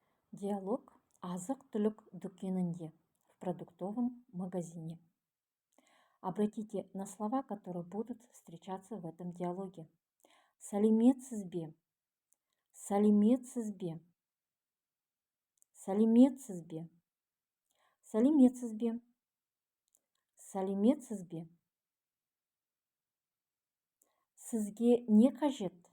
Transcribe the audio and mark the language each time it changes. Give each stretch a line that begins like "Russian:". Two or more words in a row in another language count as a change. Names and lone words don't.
Kazakh: Диалог азық-түлік дүкенінде
Russian: в продуктовом магазине. Обратите на слова, которые будут встречаться в этом диалоге.
Kazakh: Сәлеметсіз бе? Сәлеметсіз бе? Сәлеметсіз бе? Сәлеметсіз бе? Сәлеметсіз бе? Сізге не қажет?